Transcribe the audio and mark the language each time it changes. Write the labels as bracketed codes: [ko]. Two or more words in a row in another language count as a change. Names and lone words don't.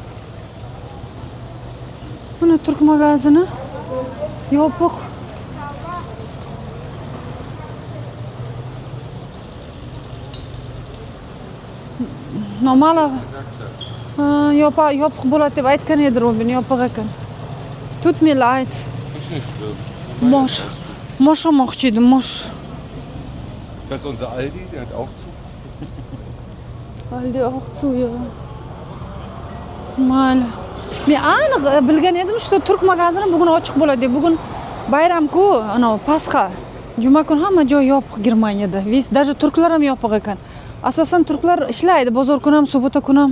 [uz] Buni turk magazini yopiq. Normal. Yopiq bo'ladi deb aytgan edi Robin, yopiq ekan. [de] Tut mir leid. [uz] Mosh olmoqchi edim, mosh. [de] Das ist unser Aldi, der hat auch zu. Aldi auch zu, ja. [uz] Mayli. Men aniq bilgan edim, shu turk magazini bugun ochiq bo'ladi deb. Bugun bayram-ku, ana Pasxa. Juma kuni hamma joy yopiq Germaniyada. Даже turklar ham yopiq ekan. Asosan turklar ishlaydi, bozor kuni ham, subota kuni ham.